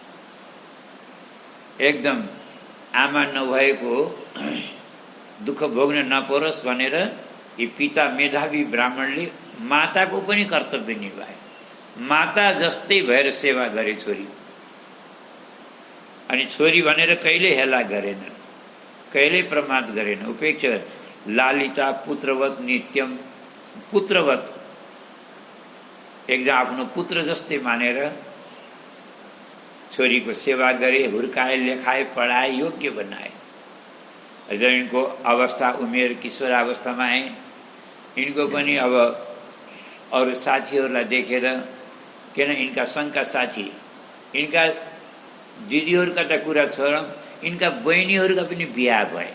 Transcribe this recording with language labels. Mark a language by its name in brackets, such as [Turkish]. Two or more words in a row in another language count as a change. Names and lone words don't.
[Nepali] एकदम आमा नभएको दुःख भोग्न नपरोस् भनेर यी पिता मेधावी ब्राह्मणले माताको पनि कर्तव्य निभाए। माता जस्तै भएर सेवा गरे छोरी। अनि छोरी भनेर कहिले हेला गरेन, कहिले प्रमाद गरेन, उपेक्षा। [Sanskrit] लालिता पुत्रवत नित्यम, [Nepali] पुत्रवत एकदम आफ्नो पुत्र जस्तै मानेर छोरीको सेवा गरे, हुर्काए, लेखाए, पढाए, योग्य बनाए। जब इनको अवस्था उमेर किशोरावस्थामा आए, इनको पनि अब अरू साथीहरूलाई देखेर, किन इनका सङ्घका साथी, इनका दिदीहरूका त कुरा छोडौँ, इनका बहिनीहरूका पनि बिहा भए।